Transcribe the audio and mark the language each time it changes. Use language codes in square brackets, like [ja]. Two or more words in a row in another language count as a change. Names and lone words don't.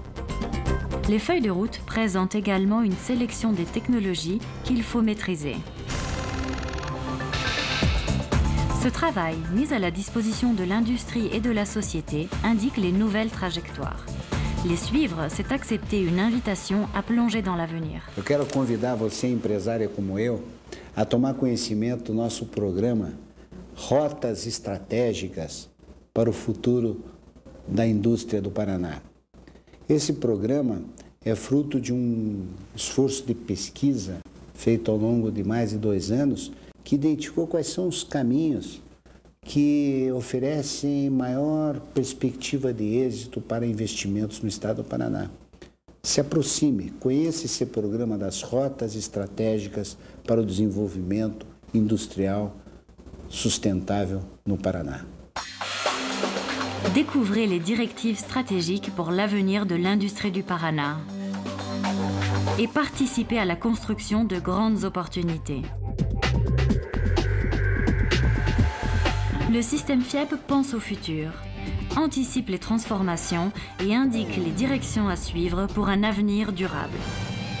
[fr] Les feuilles de route présentent également une sélection des technologies qu'il faut maîtriser. Ce travail, mis à la disposition de l'industrie et de la société, indique les nouvelles trajectoires. Les suivre, c'est accepter une invitation à plonger dans l'avenir. [pt] Eu quero convidar você, empresária como eu, a tomar conhecimento do nosso programa Rotas Estratégicas para o Futuro da Indústria do Paraná. Esse programa é fruto de um esforço de pesquisa feito ao longo de mais de 2 anos, que identificou quais são os caminhos que oferecem maior perspectiva de êxito para investimentos no estado do Paraná. Se aproxime, conheça esse programa das rotas estratégicas para o desenvolvimento industrial sustentável no Paraná. [fr] Découvrez les directives stratégiques pour l'avenir de l'industrie du Paraná et participez à la construction de grandes opportunités. Le système FIEP pense au futur, anticipe les transformations et indique les directions à suivre pour un avenir durable.